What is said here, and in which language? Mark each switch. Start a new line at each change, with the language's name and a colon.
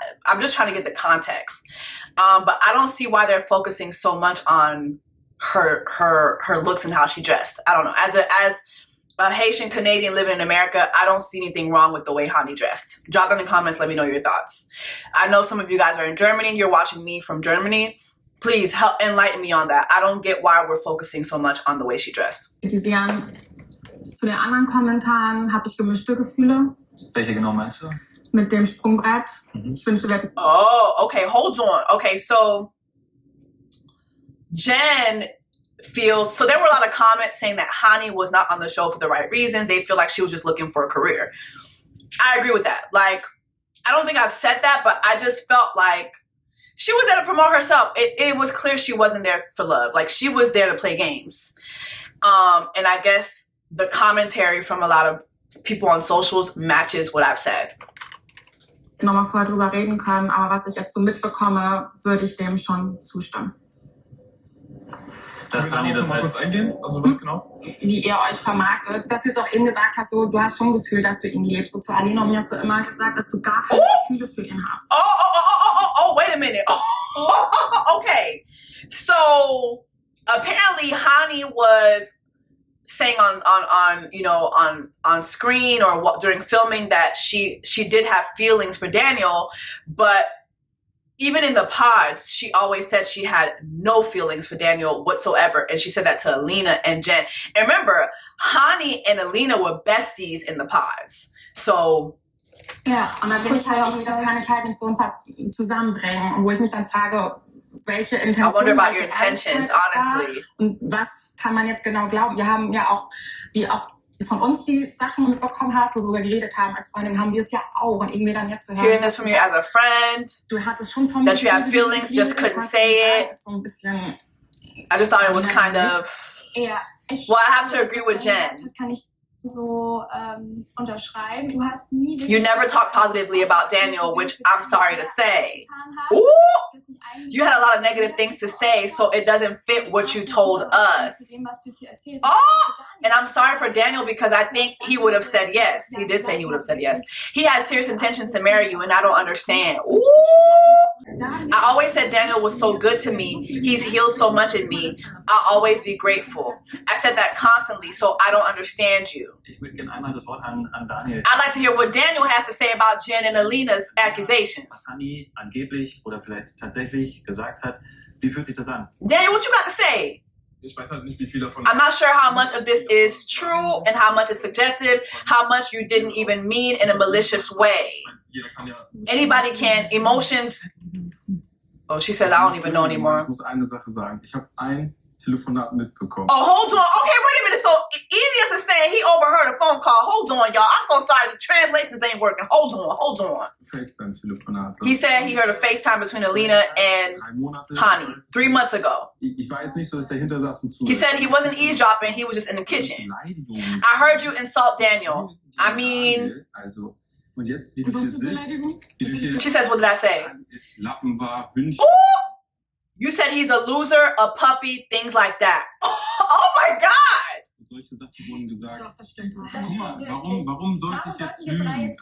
English: I'm just trying to get the context. But I don't see why they're focusing so much on her looks and how she dressed. I don't know. As a Haitian Canadian living in America, I don't see anything wrong with the way Hanni dressed. Drop in the comments, let me know your thoughts. I know some of you guys are in Germany. You're watching me from Germany. Please help enlighten me on that. I don't get why we're focusing so much on the way she dressed.
German: Kritisieren. Zu den anderen Kommentaren habe ich gemischte Gefühle. Welche genau meinst du? Mit dem Sprungbrett. Ich wünschte, wir...
English: Oh, okay, hold on. Okay, so Jen feels, so there were a lot of comments saying that Hanni was not on the show for the right reasons. They feel like she was just looking for a career. I agree with that. Like, I don't think I've said that, but I just felt like she was there to promote herself. It was clear she wasn't there for love. Like, she was there to play games. And I guess the commentary from a lot of people on socials matches what I've said.
German: Nochmal vorher drüber reden können, aber was ich jetzt so mitbekomme, würde ich dem schon zustimmen. Dass Hanni das kurz eingehen? Also was genau? Wie ihr euch vermarktet. Dass du jetzt auch eben gesagt hast, so, du hast schon ein Gefühl, dass du ihn liebst. So zu Alina und mir hast du immer gesagt, dass du gar keine Gefühle für ihn hast.
English: Oh, wait a minute. Okay. So, apparently Hanni was saying on screen or during filming that she did have feelings for Daniel, but even in the pods, she always said she had no feelings for Daniel whatsoever. And she said that to Alina and Jen. And remember, Hanni and Alina were besties in the pods. So...
German: Ja, und dann bin ich halt auch, das kann ich halt nicht so zusammenbringen. Und wo ich mich dann frage, welche Intention,
English: I wonder about your intentions, honestly.
German: Und was kann man jetzt genau glauben? Wir haben ja auch, wie auch von uns die Sachen mitbekommen hast, wo wir geredet haben als Freundin, haben wir es ja auch. Und irgendwie dann jetzt zu hören,
English: hearing this from you as a friend,
German: du hattest schon von
English: that you have feelings, just couldn't say it.
German: So ein bisschen,
English: I just thought it was kind of...
German: Ja,
English: well, I have to agree with Jen.
German: Kann ich so unterschreiben. Du hast nie
English: You never talk positively about Daniel, which I'm sorry to say. Ooh! You had a lot of negative things to say, so it doesn't fit what you told us. Oh! And I'm sorry for Daniel because I think he would have said yes. He did say he would have said yes. He had serious intentions to marry you, and I don't understand. Ooh! I always said Daniel was so good to me. He's healed so much in me. I'll always be grateful. I said that constantly, so I don't understand you.
German: Ich würde gerne einmal das Wort an Daniel.
English: I'd like to hear what Daniel has to say about Jen and Alina's accusations.
German: Was Hanni angeblich oder vielleicht tatsächlich gesagt hat. Wie fühlt sich das an?
English: Daniel, what you got to say?
German: Ich weiß halt nicht, wie viel davon.
English: I'm not sure how much of this is true and how much is subjective, how much you didn't even mean in a malicious way. Anybody can. Emotions. Oh, she says I don't even know anymore.
German: Ich muss eine Sache sagen. Ich habe ein Telefonat mitbekommen.
English: Oh, hold on. Okay, wait a minute. So Ilias is saying he overheard a phone call. Hold on, y'all. I'm so sorry. The translations ain't working. Hold on.
German: FaceTime-Telefonat.
English: He said he heard a FaceTime between Alina and Hanny 3 months ago.
German: Ich war jetzt nicht so, dass ich dahinter saß und zuhörte.
English: He said he wasn't eavesdropping. He was just in the kitchen. I heard you insult Daniel. I mean...
German: Also, und jetzt, wie du hier sitzt...
English: She says, what did I say?
German: Lappen war, Hündchen...
English: You said he's a loser, a puppy, things like that. Oh my God!
German: Solche Sachen wurden gesagt. Guck mal, warum sollte ich jetzt lügen?